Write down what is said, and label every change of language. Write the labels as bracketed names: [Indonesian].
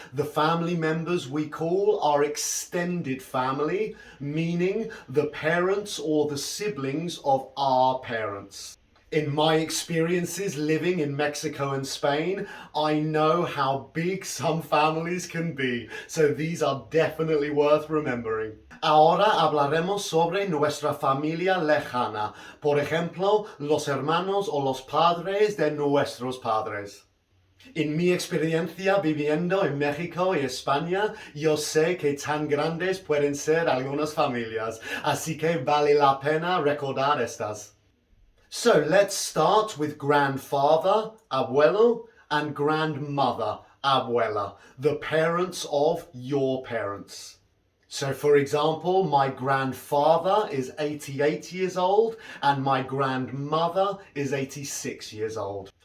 [English] The family members we call our extended family, meaning the parents or the siblings of our parents. In my experiences living in Mexico and Spain, I know how big some families can be, so these are definitely worth remembering. [Spanish] Ahora hablaremos sobre nuestra familia lejana, por ejemplo, los hermanos o los padres de nuestros padres. En mi experiencia viviendo en México y España, yo sé que tan grandes pueden ser algunas familias, así que vale la pena recordar estas. [English] So let's start with grandfather, abuelo, and grandmother, abuela, the parents of your parents. So for example, my grandfather is 88 years old and my grandmother is 86 years old.